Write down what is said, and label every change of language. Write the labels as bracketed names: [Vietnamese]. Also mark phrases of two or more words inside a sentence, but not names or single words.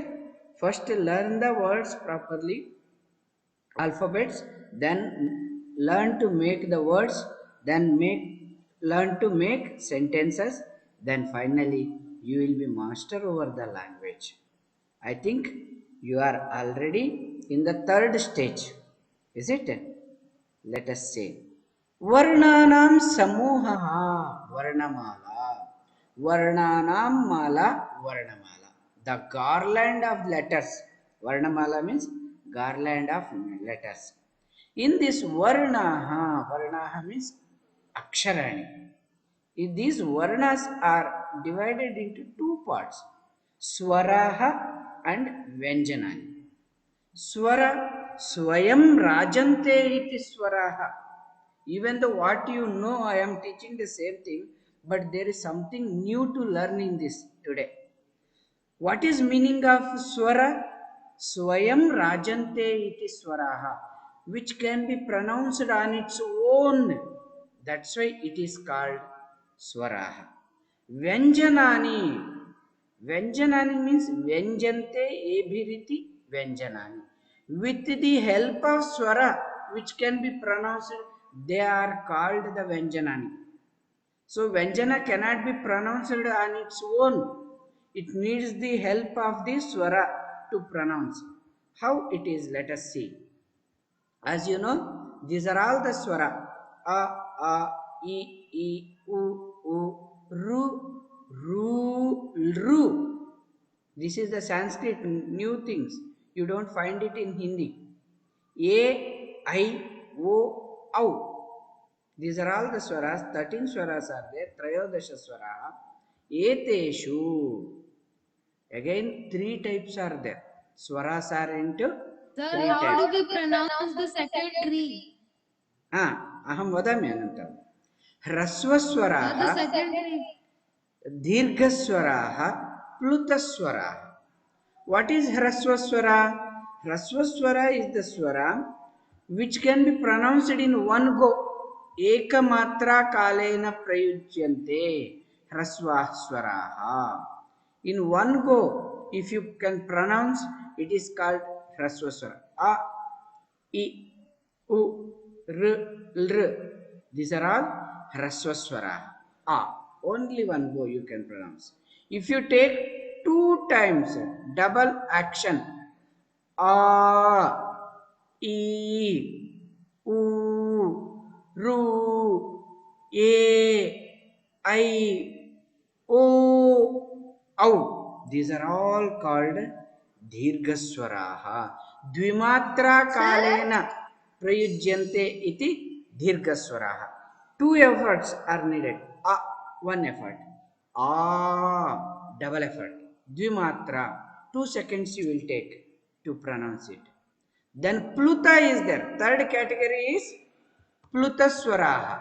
[English] First, learn the words properly, alphabets, then learn to make the words, then learn to make sentences, then finally you will be master over the language. I think you are already in the third stage. Is it? Let us say. [Sanskrit] वर्णानां समूहः वर्णमाला. वर्णानां माला वर्णमाला. [English] The garland of letters. Varnamala means garland of letters. In this varnaha means aksharani. These varnas are divided into two parts, swaraha and vyanjanani. [Sanskrit] स्वर, स्वयं राजन्ते इति स्वराः. [English] Even though what you know, I am teaching the same thing, but there is something new to learn in this today. What is meaning of swara? [Sanskrit] स्वयं राजन्ते इति स्वराः, [English] which can be pronounced on its own. That's why it is called swaraha. Vyanjanani. [Sanskrit] Vyanjanani means व्यञ्जन्ते एभिरिति व्यञ्जनानि. [English] With the help of swara, which can be pronounced, they are called the Vyanjanani. So Vyanjana cannot be pronounced on its own. It needs the help of the swara to pronounce. How it is, let us see. As you know, these are all the swara. [Sanskrit] अ, आ, ए, उ, रु, रु. [English] This is the Sanskrit new things. You don't find it in Hindi. [Sanskrit] अ, इ, ओ, औ. [English] These are all the swaras. 13 swaras are there. [Sanskrit] त्रयोदश स्वर. [English] Eteshu. Again, three types are there. Swaras are into Sir, three how types. do we pronounce the secondary? [Sanskrit] अहं वदामि अनन्तरं ह्रस्वस्वराः [English] The secondary. [Sanskrit] दीर्घस्वराः प्लुतस्वराः. [English] What is hraswaswara? Hraswaswara is the swara which can be pronounced in one go. [Sanskrit] एकमात्र कालेन प्रयुज्यन्ते ह्रस्वस्वराः. [English] In one go, if you can pronounce, it is called hraswaswara. [Sanskrit] अ, इ, उ, ऋ, ऌ. [English] These are all hraswaswara. A. Only one go you can pronounce. If you take two times double action, A, [Sanskrit] ए, उ, रु, अ, इ, ओ, औ. [English] These are all called Dirghaswaraha. [Sanskrit] द्विमात्र कालेन प्रयुज्यन्ते इति दीर्घस्वराः. [English] Two efforts are needed. A, one effort. A, double effort. Dvimatra, 2 seconds you will take to pronounce it. Then Pluta is there. Third category is Plutaswaraha.